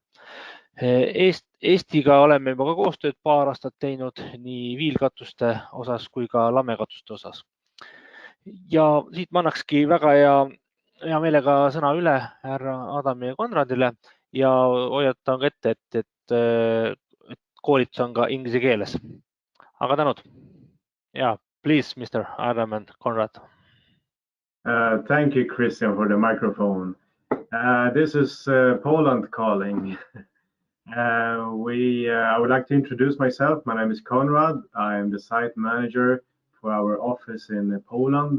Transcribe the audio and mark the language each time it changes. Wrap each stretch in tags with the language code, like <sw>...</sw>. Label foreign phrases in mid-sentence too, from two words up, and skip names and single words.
<et>Eestiga oleme juba ka koostööd paar aastat teinud nii viilkatuste osas kui ka lamekatuste osas. Ja siit ma annakski väga hea meelega sõna üle härra Adami ja Konradile ja hoiatan ka ette, et koolitus on ka inglise keeles. Aga tänud.</et> <en>Yeah, please, Mr. Adam and Konrad. Thank you, Kristjan, for the microphone. This is Poland calling. I would like to introduce myself. My name is Konrad. I am the site manager for our office in Poland.</en>